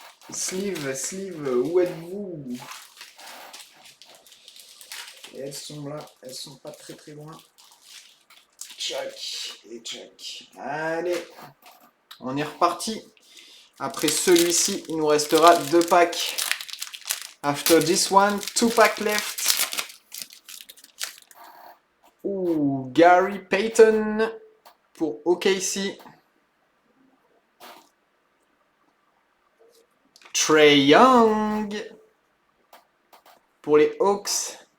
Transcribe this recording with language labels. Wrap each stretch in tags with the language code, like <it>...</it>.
<fr>Sleeve, où êtes-vous? Et elles sont là, elles sont pas très très loin. Tchac et tchac. Allez, on est reparti. Après celui-ci, il nous restera 2 packs.</fr> <en>After this one, 2 packs left.</en> <fr>Ouh, Gary Payton pour OKC. Trae Young pour les Hawks.</fr>